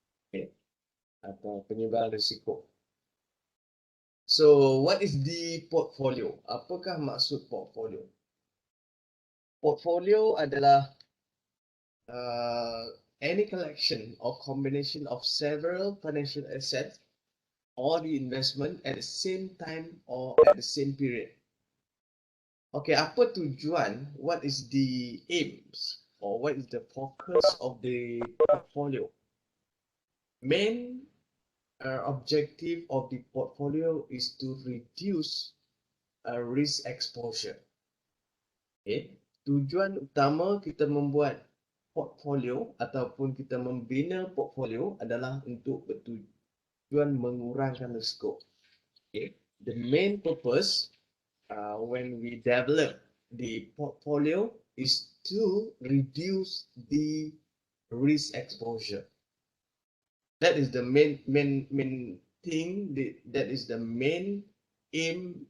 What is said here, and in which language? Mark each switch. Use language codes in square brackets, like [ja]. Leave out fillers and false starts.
[ms] Okay, atau penyebaran risiko. [en] So, what is the portfolio? [ms] Apakah maksud portfolio? Portfolio adalah uh, [en] any collection or combination of several financial assets or the investment at the same time or at the same period. [ms] Okay, apa tujuan? [en] What is the aims or what is the focus of the portfolio? Main objective of the portfolio is to reduce risk exposure. Okay. [ms] Tujuan utama kita membuat portfolio ataupun kita membina portfolio adalah untuk bertujuan mengurangkan risiko. [en] Okay. The main purpose when we develop the portfolio is to reduce the risk exposure. That is the main thing. That is the main aim.